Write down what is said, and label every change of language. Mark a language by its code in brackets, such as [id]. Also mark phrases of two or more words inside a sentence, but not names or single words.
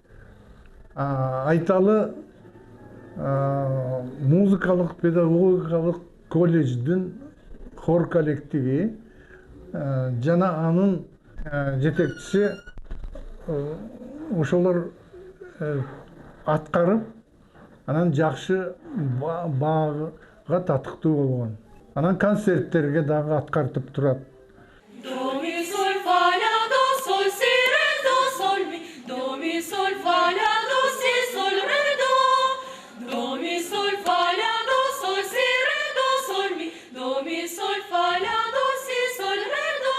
[ky] Айталы музыкалык педагогикалык колледждин хор коллективи жана анын жетекчиси ошолор аткарып, анан жакшы баага татыктуу болгон. Анан концерттерге дагы аткартып турат. Do mi sol fa la do sol si re do sol mi, do mi sol fa la do si sol re do, do mi sol fa la do sol si re do sol mi, do mi sol fa la do si sol re do,